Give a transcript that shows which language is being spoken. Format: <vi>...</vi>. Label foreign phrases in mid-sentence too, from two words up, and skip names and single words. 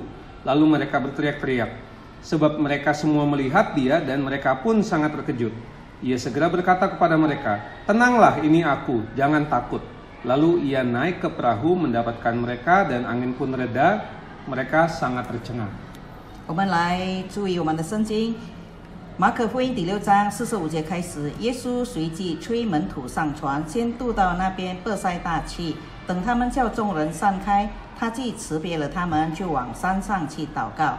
<id>Lalu mereka berteriak-teriak, sebab mereka semua melihat dia dan mereka pun sangat terkejut. Ia segera berkata kepada mereka, "Tenanglah, ini aku, jangan takut." Lalu ia naik ke perahu mendapatkan mereka dan angin pun reda, mereka sangat tercengang.</id> <zh>我们来注意我们的圣经，马可福音第6章45节开始，耶稣随即催门徒上船，先渡到那边伯赛大去。等他们叫众人散开，他既辞别了他们，就往山上去祷告。</zh>